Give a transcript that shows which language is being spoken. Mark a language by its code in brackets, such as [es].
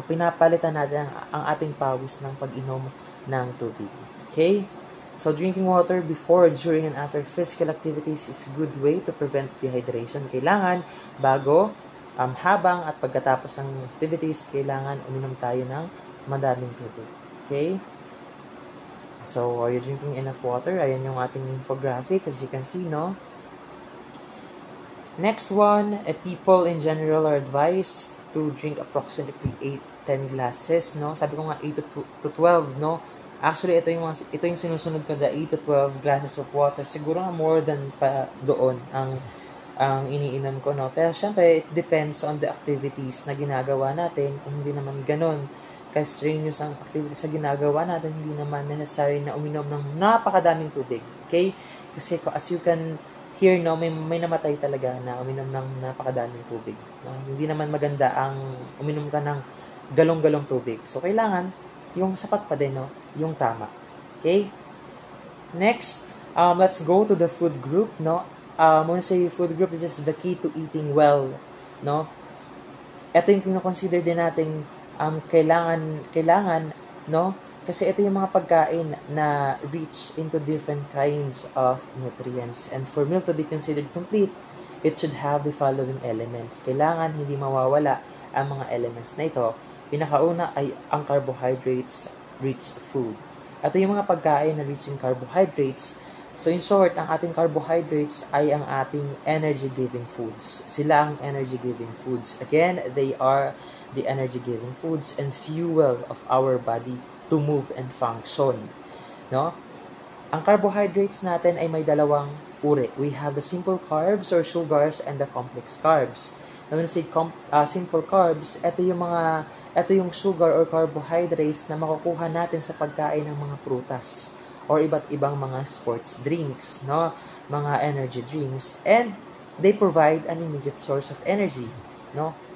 [tl] Pinapalitan natin ang ating pawis ng pag-inom ng tubig. [en] Okay? So, drinking water before, during, and after physical activities is a good way to prevent dehydration. [tl] Kailangan, bago, habang, at pagkatapos ng activities, kailangan uminom tayo ng madaming tubig. Okay? [en] So, are you drinking enough water? [tl] Ayan yung ating infographic, [en] as you can see, no? Next one, people in general are advised to drink approximately 8-10 glasses, no? [tl] Sabi ko nga 8 to 12, no? Actually, ito yung sinusunod ko, [en] the 8 to 12 glasses of water. [tl] Siguro nga more than pa doon ang iniinom ko, no? Pero syempre, [en] it depends on the activities [tl] na ginagawa natin. Kung hindi naman ganun ka-strenuous ang activities na ginagawa natin, hindi naman necessary na uminom ng napakadaming tubig. Okay? Kasi [en] as you can hear, [tl] no, may namatay talaga na uminom ng napakadaming tubig. No? Hindi naman maganda ang uminom ka ng galong-galong tubig. So, kailangan yung sapat pa din, no? Yung tama. Okay? [en] Next, let's go to the food group, no? When I say food group, this is the key to eating well, no? [tl] Ito yung kino-consider din nating kailangan, no? Kasi ito yung mga pagkain na [en] rich into different kinds of nutrients. And for meal to be considered complete, it should have the following elements. [tl] Kailangan hindi mawawala ang mga elements na ito. Pinakauna ay ang carbohydrates-rich food. Ito yung mga pagkain na [en] rich in carbohydrates. [tl] So in short, ang ating carbohydrates ay ang ating energy-giving foods. Sila ang energy-giving foods. [en] Again, they are the energy-giving foods and fuel of our body to move and function. [tl] No? Ang carbohydrates natin ay may dalawang uri. [en] We have the simple carbs or sugars and the complex carbs. [tl] Now, [en] when we say simple carbs, [tl] ito yung sugar or carbohydrates na makukuha natin sa pagkain ng mga prutas or iba't ibang mga sports drinks, no? [en] Mga energy drinks, and they provide an immediate source of energy, no?